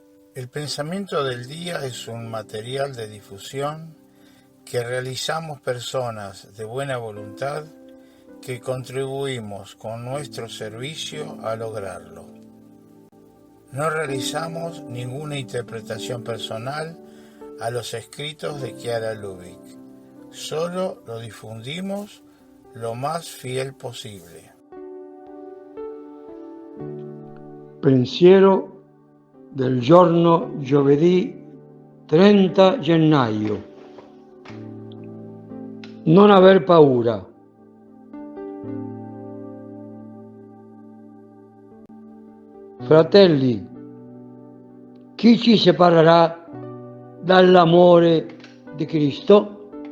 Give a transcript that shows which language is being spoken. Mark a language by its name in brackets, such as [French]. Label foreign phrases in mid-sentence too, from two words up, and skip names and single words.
[Spanish] El pensamiento del día es un material de difusión que realizamos personas de buena voluntad que contribuimos con nuestro servicio a lograrlo. No realizamos ninguna interpretación personal a los escritos de Chiara Lubich, solo lo difundimos lo más fiel possibile. [Italian] Pensiero del giorno giovedì 30 gennaio. Non aver paura. Fratelli, chi ci separerà dall'amore di Cristo?